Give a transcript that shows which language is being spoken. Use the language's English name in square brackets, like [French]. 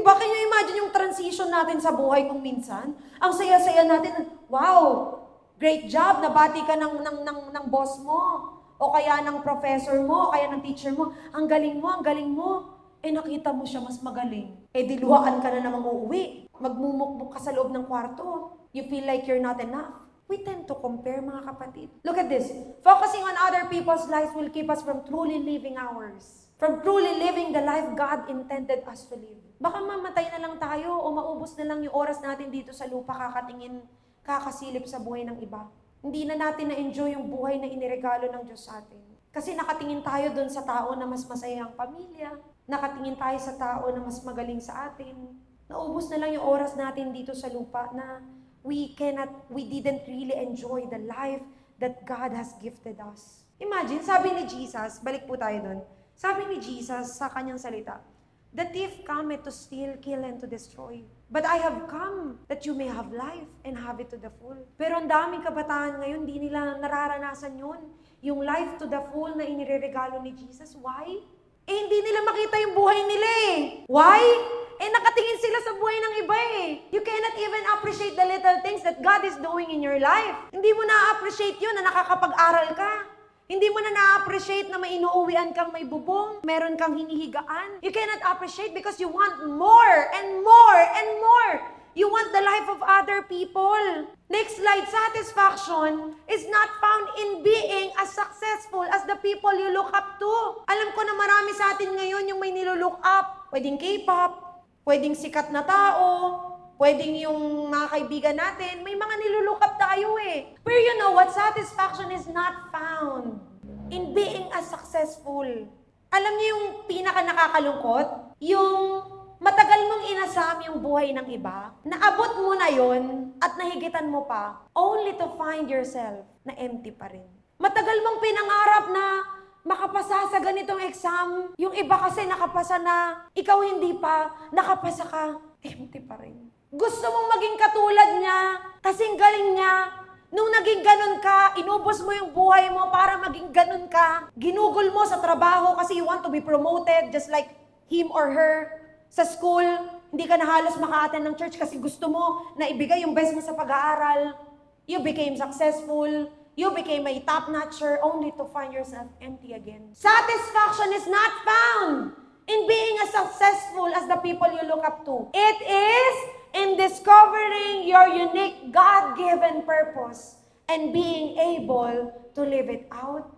[Filipino] Diba, [English] can you imagine [Filipino] yung transition natin sa buhay kung minsan? Ang saya-saya natin, wow, great job, nabati ka ng boss mo. O kaya ng professor mo, o kaya ng teacher mo. Ang galing mo, ang galing mo. Eh nakita mo siya mas magaling. Eh diluhaan ka na namang uuwi. Magmumukmuk ka sa loob ng kwarto. [English] You feel like you're not enough. We tend to compare, mga kapatid. Look at this. Focusing on other people's lives will keep us from truly living ours. From truly living the life God intended us to live. [Filipino] Baka mamatay na lang tayo o maubos na lang yung oras natin dito sa lupa kakatingin, kakasilip sa buhay ng iba. Hindi na natin na-enjoy yung buhay na iniregalo ng Diyos sa atin. Kasi nakatingin tayo dun sa tao na mas masaya ang pamilya, Nakatingin tayo sa tao na mas magaling sa atin. Naubos na lang yung oras natin dito sa lupa na [English] we didn't really enjoy the life that God has gifted us. [Filipino] Imagine, sabi ni Jesus, balik po tayo doon. Sabi ni Jesus sa kanyang salita, [English] "The thief cometh to steal, kill, and to destroy. But I have come that you may have life and have it to the full." [Filipino] Pero ang daming kabataan ngayon, di nila nararanasan yun. Yung [English] life to the full [Filipino] na inireregalo ni Jesus. [English] Why? [Filipino] Hindi nila makita yung buhay nila eh. [English] Why? [Filipino] Nakatingin sila sa buhay ng iba eh. [English] You cannot even appreciate the little things that God is doing in your life. [Filipino] Hindi mo na-appreciate yun na nakakapag-aral ka. Hindi mo na na-appreciate na may inuuwian kang may bubong, meron kang hinihigaan. [English] You cannot appreciate because you want more and more and more. You want the life of other people. Next slide, satisfaction is not found in being as successful as the people you look up to. [Filipino] Alam ko na marami sa atin ngayon yung may nilook up. Pwedeng K-pop, pwedeng sikat na tao, pwedeng yung mga kaibigan natin, may mga nilook up tayo eh. Pero [English] you know what? Satisfaction is not found in being as successful. [Filipino] Alam niyo yung pinaka nakakalungkot? Yung matagal mong inasam yung buhay ng iba, naabot mo na yon at nahigitan mo pa, [English] only to find yourself [Filipino] na empty pa rin. Matagal mong pinangarap na makapasa sa ganitong exam, yung iba kasi nakapasa na, ikaw hindi pa, nakapasa ka, empty pa rin. Gusto mong maging katulad niya, kasing galing niya, nung naging ganun ka, inubos mo yung buhay mo para maging ganun ka, ginugol mo sa trabaho kasi [English] you want to be promoted just like him or her. [Filipino] Sa school, hindi ka na halos maka-attend ng church kasi gusto mo na ibigay yung best mo sa pag-aaral. [English] You became successful. You became a top-notcher only to find yourself empty again. Satisfaction is not found in being as successful as the people you look up to. It is in discovering your unique God-given purpose and being able to live it out.